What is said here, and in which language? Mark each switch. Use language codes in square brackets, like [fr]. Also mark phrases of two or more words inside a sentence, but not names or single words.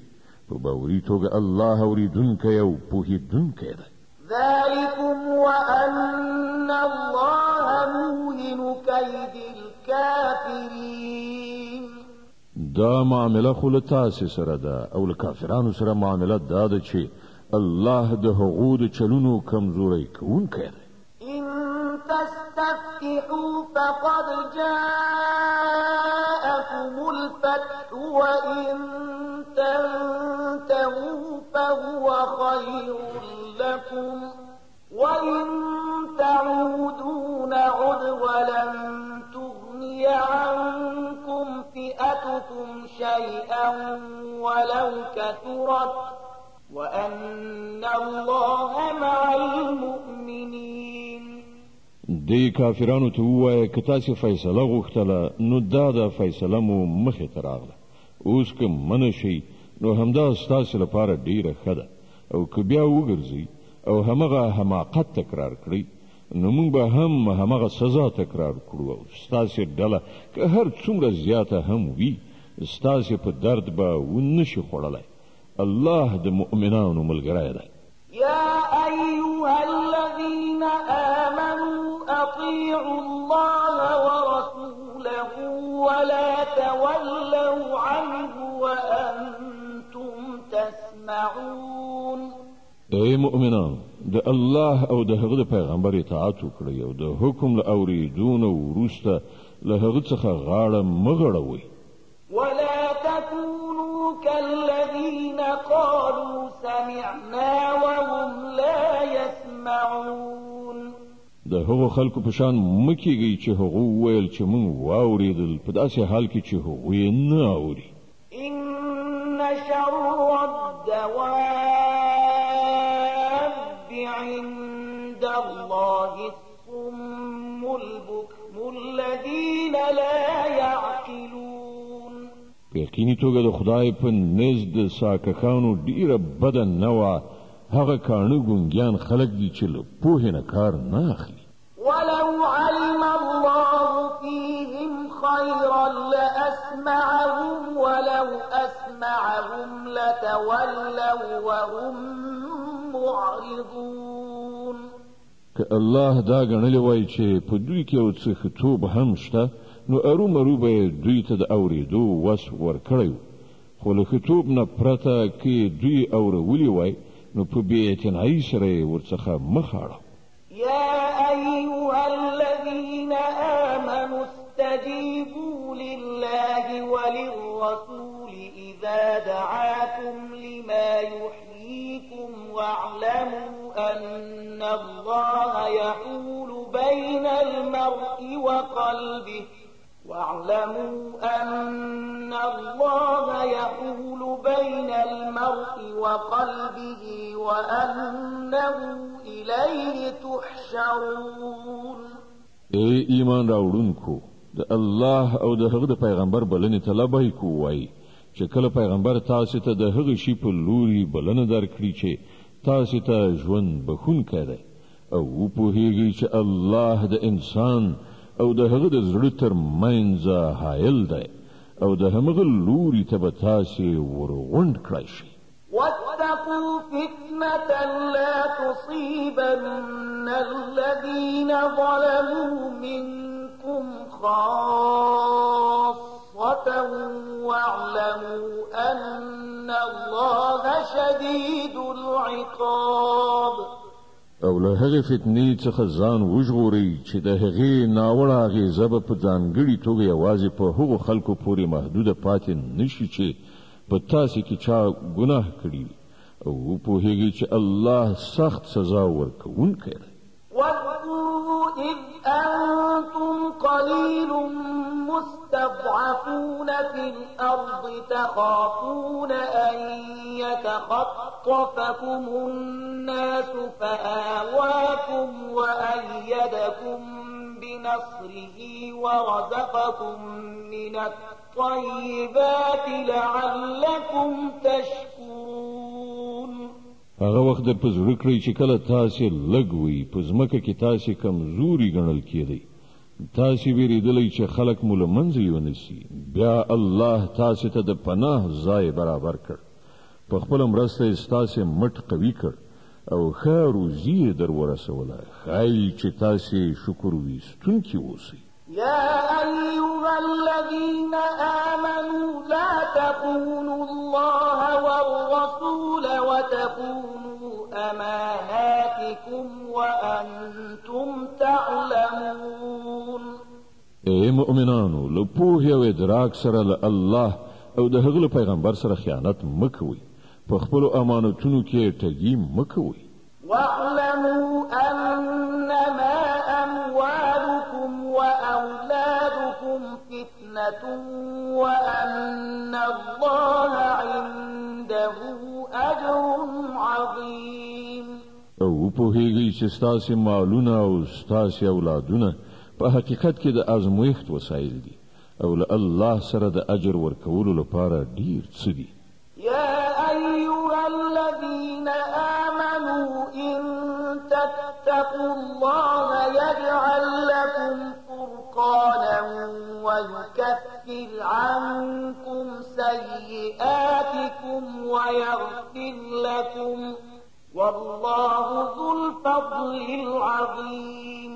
[ps] په باوري توګه الله اورېدونکی او پوهېدونکی دی. [ar] ذلكم وأن الله موهن كيد الكافرين. [ps] دا معامله خو له تاسې سره ده او له کافرانو سره معامله دا ده چې الله د هغو د چلونو کمزوری کوونکی دی. [ar] إن تستفتحوا فقد جاءكم الفتح وإن تنتهوا فهو خير لكم وإن تعودوا نعد ولن تغني عنكم فئتكم شيئا ولو كثرت وأن الله مع المؤمنين. [ps] دی کافرانو ته ووایه که تاسې فیصله غوښتله نو دا د فیصله مو مخې ته راغله. اوس که منع شئ نو همدا ستاسې لپاره ډیره ښه ده، او که بیا وګرځئ او همغه حماقت تکرار کړئ نو موږ به هم همغه سزا تکرار کړو او ستاسې ډله که هر څومره زیاته هم وي ستاسې په درد به ونشي خوړلی. الله د مؤمنانو ملګری دی. [ar] يا أيها الذين آمنوا أطيعوا الله ورسوله ولا تولوا عنه وأنتم تسمعون. [ps] ای مؤمنان، د الله او د هغه د پیغمبر اطاعت وکړئ او د حکم له اورېدو نه وروسته له هغه څخه غاړه مه غړوئ. [ar] ولا تكونوا كالذين قالوا سمعنا وهم لا يسمعون. [ps] د هغو خلکو په شان مه کیږئ چې هغو وویل چې موږ واورېدل په داسې حال کې چې هغوی نه اوري. [ar] إن شر الدواب عند الله الصم البكم الذين لا يعقلون. [ps] په یقیني توګه د خدای په نزد د ساککانو ډیره بده نه وه هغه کاڼه ګونګیان خلک دي چې له پوهې نه کار نه اخلي. [ar] ولو علم الله فيهم خيرا لأسمعهم ولو أسمعهم لتولوا وهم معرضون. [ps] که الله دا ګڼلی وای چې په دوی کې یو څه ښه هم شته نو ارومرو به دوی ته د اورېدو وس ورکړی خو له ښه نه پرته کې دوی اورولي وای نو په بې اعتنایي سره یې ورڅخه مخ اړه. [ar] يا أيها الذين آمنوا استجيبوا لله وللرسول إذا دعاكم لما يحييكم واعلموا أن الله يحول بين المرء وقلبه وأنه إليه تحشرون. [ps] ای ایمان راوړونکو د الله او د هغه د پیغمبر بلنې ته لبیک ووایئ چې کله پیغمبر تاسو ته د هغه شي په لوري بلنه درکړي چې تاسو ته ژوند بخښونکی دی او وپوهیږئ چې الله د انسان او د هغه د زړه تر منځه حایل دی او د همغه لوري ته به تاسې ورغونډ کړی شي. [ar] واتقوا فتنة لا تصيبن الذين ظلموا منكم خاصة واعلموا أن الله شديد العقاب. [ps] او له هغې فتنې څخه ځان وژغورئ چې د هغې ناوړه اغېزه به په ځانګړې توګه یوازې په هغو خلکو پورې محدوده پاتې نشي چې په تاسې کې چا ګناه کړي او وپوهیږئ چې الله سخت سزا ورکوونکی دی. [ar] واذكروا إذ أنتم قليل مستضعفون في الأرض تخافون أن يتخطفكم الناس فآواكم وأيدكم بنصره ورزقكم من الطيبات لعلكم تشكرون. [ps] هغه وخت در په زړه کړئ چې کله تاسې لږ وئ په ځمکه کې تاسې کمزوري ګڼل کېدئ تاسې ویرېدلی چې خلک مو له منځه یونیسي بیا الله تاسې ته د پناه ځای برابر کړ په خپله مرسته یې ستاسې مټ قوي کړ او ښه روزي یې در ورسوله ښایي چې تاسې شکر ویستونکي اوسئ. [ar] يا أيها الذين آمنوا لا تخونوا الله والرسول وتخونوا أماناتكم وأنتم تعلمون. [ps] ای مؤمنانو له پوهې او ادراک سره له الله او د هغه له پیغمبر سره خیانت مه کوئ په خپلو امانتونو کې ټګي مه کوئ. [ar] واعلموا أنما أموالكم وأولادكم فتنة وأن الله عنده أجر عظيم. [ps] او پوهیږئ چې ستاسې مالونه او ستاسې اولادونه په حقیقت کې د ازمویښت وسایل دي او له الله سره د اجر ورکولو لپاره ډیر څه دي. [ar] يا أيها الذين آمنوا إن تتقوا الله يجعل لكم فرقانا ويكفر عنكم سيئاتكم ويغفر لكم والله ذو الفضل العظيم.